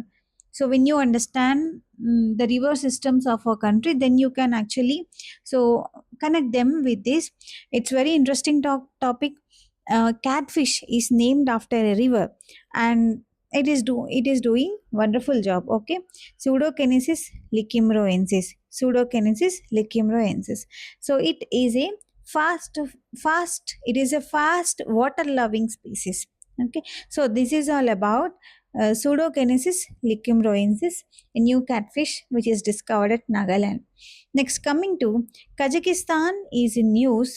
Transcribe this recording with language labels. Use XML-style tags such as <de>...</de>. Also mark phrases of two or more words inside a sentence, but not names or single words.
<en>So when you understand the river systems of our country, then you can actually connect them with this. It's very interesting topic. Catfish is named after a river, and it is doing wonderful job. Okay, Pseudokinesis lichimroensis. Pseudokinesis lichimroensis. So it is a fast water loving species. Okay, so this is all about Pseudokinesis lichimroensis, a new catfish which is discovered at Nagaland. Next, coming to Kazakhstan is in news.</en>